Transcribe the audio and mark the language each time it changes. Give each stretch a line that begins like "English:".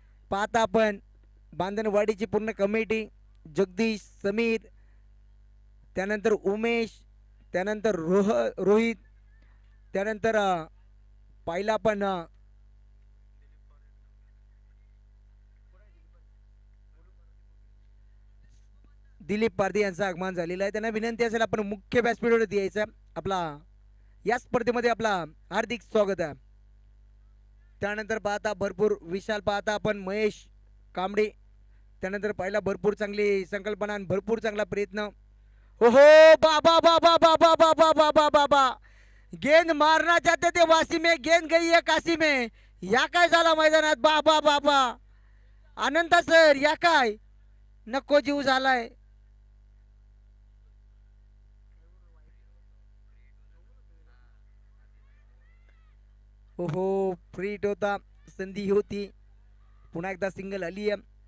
Marathi: पाहता आपण बांधणवाडीची पूर्ण कमिटी जगदीश समीर त्यानंतर उमेश त्यानंतर रोहित त्यानंतर पाहिला पण दिलीप पारधी यांचं आगमन झालेलं आहे. त्यांना विनंती असेल आपण मुख्य व्यासपीठावर यायचं. आपला या स्पर्धेमध्ये आपला हार्दिक स्वागत आहे. त्यानंतर पाहता भरपूर विशाल पाहता आपण महेश कांबळे त्यानंतर पाहिला भरपूर चांगली संकल्पना आणि भरपूर चांगला प्रयत्न.
Hindi: ओहो बाबा बाबा बाबा बाबा बाबा बाबा गेंद मारना चाहते थे वासी में गेंद गई है काशी में.
Marathi: या काय झाला मैदानात बाबा बाबा आनंद सर या काय नको जीव झालाय. ओहो फ्रीट होता संधी होती. पुन्हा एकदा सिंगल आली आहे.